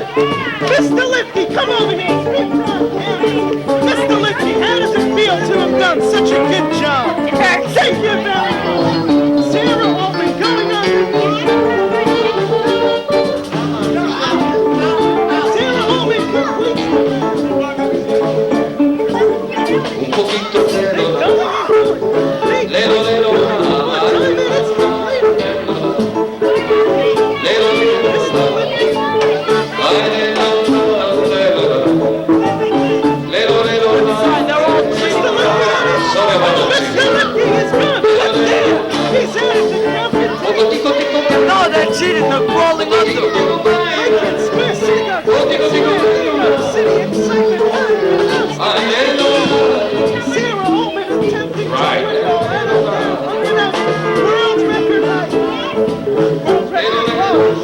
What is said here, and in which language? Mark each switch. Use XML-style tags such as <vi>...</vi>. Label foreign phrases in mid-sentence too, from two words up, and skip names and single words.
<en>Mr. Lipke, come over here. Speak from Mr. Lipke, how does it feel to have done such a good job? Thank you very much. Sarah Ullman going on. Sarah Ullman completes</en> <es>Un poquito lero,</es> <en>it. lero, lero, It's completed. lero, Mr. Lipke. ay, lero, lero, lero, lero, Mr. Lipke. sorry about that. Mr. Lipke is good. He's out of the competition.</en> <es>Poco, tico, tico,</es> <en>No, they're cheating. They're crawling under. Lincoln Square City got City excitement. ay, lero. Sarah Ullman attempting Right. to win world record height. World record height.</en>